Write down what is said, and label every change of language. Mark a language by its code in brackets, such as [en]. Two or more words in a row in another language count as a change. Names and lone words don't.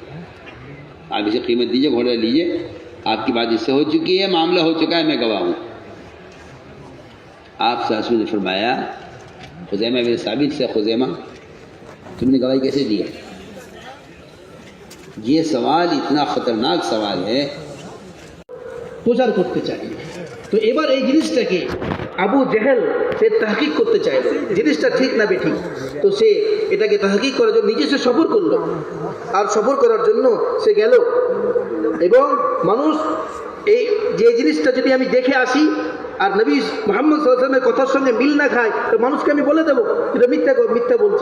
[ur] آپ اسے قیمت دیجئے، گھوڑا لیجئے. آپ کی بات اس سے ہو چکی ہے، معاملہ ہو چکا ہے، میں گواہ ہوں. آپ ساسو نے فرمایا خزیمہ بن ثابت سے، خزیمہ تم نے گواہی کیسے دی ہے؟ یہ سوال اتنا خطرناک سوال ہے. [bn] প্রচার করতে চাই। তো এবার এই জিনিসটাকে আবু জেহেল সে তাহকিক করতে চাইল, জিনিসটা ঠিক না বেঠিক। তো সে এটাকে তাহকিক করার জন্য নিজে সে সফর করলো, আর সফর করার জন্য সে গেল এবং মানুষ এই যে জিনিসটা যদি আমি দেখে আসি আর নবী মুহাম্মদ সাল্লাল্লাহু আলাইহি ওয়াসাল্লামের কথার সঙ্গে মিল না খায় তো মানুষকে আমি বলে দেবো এটা মিথ্যা বলছে।